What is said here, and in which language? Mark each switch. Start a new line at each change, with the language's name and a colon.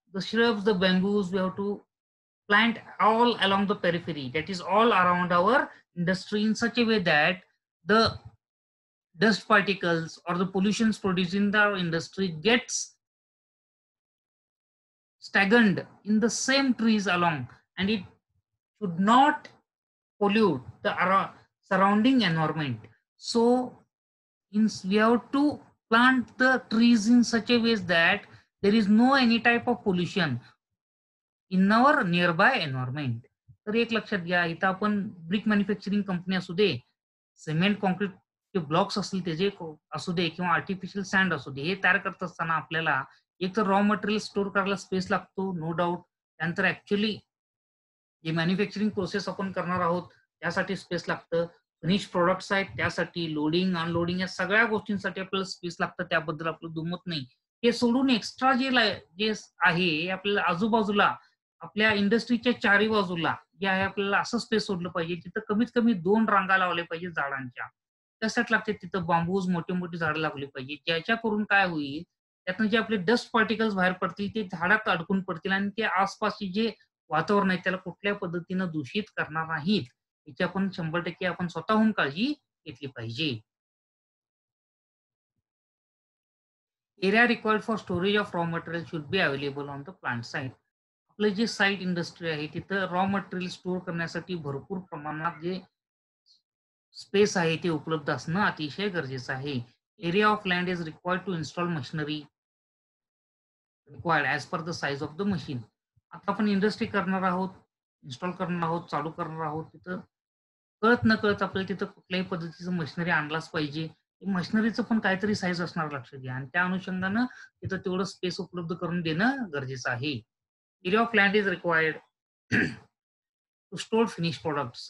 English: The shrubs, the bamboos, we have to plant all along the periphery, that is all around our industry in such a way that the dust particles or the pollutions produced in the industry gets stagnant in the same trees along, and it should not pollute the surrounding environment. So we have to plant the trees in such a way that there is no any type of pollution in our nearby environment.
Marathi: तर एक लक्षात घ्या, इथं आपण brick manufacturing company असू दे, cement concrete blocks असतील त्याचे असू दे किंवा आर्टिफिशियल सँड असू दे, हे तयार करत असताना आपल्याला एक तर रॉ मटेरियल स्टोअर करायला स्पेस लागतो,
English: No doubt.
Marathi: त्यानंतर ऍक्च्युअली जे मॅन्युफॅक्चरिंग प्रोसेस आपण करणार आहोत त्यासाठी स्पेस लागतं. फिनिश प्रोडक्ट्स आहेत त्यासाठी लोडिंग अनलोडिंग या सगळ्या गोष्टींसाठी आपल्याला स्पेस लागतं, त्याबद्दल आपलं दुमत नाही. हे सोडून एक्स्ट्रा जे आहे आपल्याला आजूबाजूला आपल्या इंडस्ट्रीच्या चारी बाजूला जे आहे आपल्याला असं स्पेस सोडलं पाहिजे तिथं कमीत कमी 2 रांगा लावल्या पाहिजे झाडांच्या. त्यासाठी लागते तिथं बांबूज मोठी मोठी झाडं लावली पाहिजे, ज्याच्या करून काय होईल, त्यातून जे आपले डस्ट पार्टिकल्स बाहेर पडतील ते झाडात अडकून पडतील आणि ते आसपासचे जे वातावरण आहे त्याला कुठल्या पद्धतीनं दूषित करणार नाहीत, याची आपण 100% आपण स्वतःहून काळजी घेतली पाहिजे.
English: Area required for storage of raw material should be available on the plant site.
Marathi: आपलं जे साईट इंडस्ट्री आहे तिथं रॉ मटेरियल स्टोअर करण्यासाठी भरपूर प्रमाणात जे स्पेस आहे ते उपलब्ध असणं अतिशय गरजेचं आहे.
English: Area of land is required to install machinery required as per the size of the machine.
Marathi: आता आपण इंडस्ट्री करणार आहोत, इन्स्टॉल करणार आहोत, चालू करणार आहोत, तिथं कळत-नकळत आपल्याला तिथं कुठल्याही पद्धतीचं मशिनरी आणलाच पाहिजे. मशिनरीचं पण काहीतरी साईज असणार लक्षात घ्या आणि त्या अनुषंगानं तिथं तेवढं स्पेस उपलब्ध करून देणं गरजेचं आहे.
English: Area of land is required to store finish products.